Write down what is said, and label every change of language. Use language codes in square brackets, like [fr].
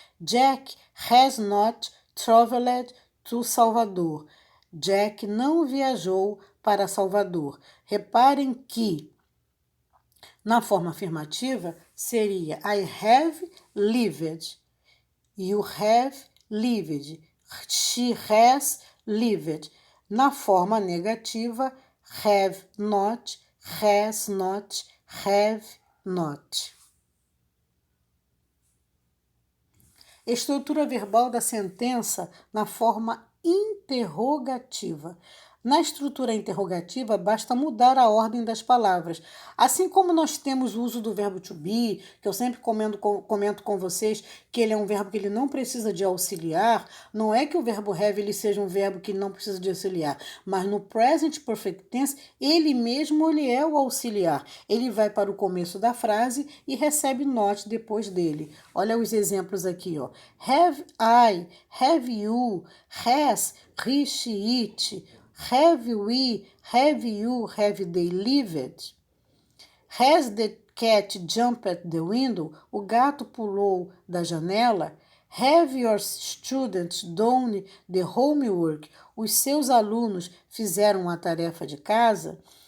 [en] Jack has not traveled to Salvador. [pt] Jack não viajou para Salvador. Reparem que na forma afirmativa seria [en] I have lived. You have lived. She has lived. [pt] Na forma negativa, have not, has not, have not. Estrutura verbal da sentença na forma interrogativa. Na estrutura interrogativa, basta mudar a ordem das palavras. Assim como nós temos o uso do verbo to be, que eu sempre comento com vocês que ele é um verbo que ele não precisa de auxiliar, não é que o verbo have ele seja um verbo que não precisa de auxiliar, mas no present perfect tense, ele mesmo ele é o auxiliar. Ele vai para o começo da frase e recebe not depois dele. Olha os exemplos aqui, ó. [en] Have I, have you, has, he, she, it, have we, have you, have they lived? Has the cat jumped at the window? [pt] O gato pulou da janela? [en] Have your students done the homework? [pt] Os seus alunos fizeram a tarefa de casa?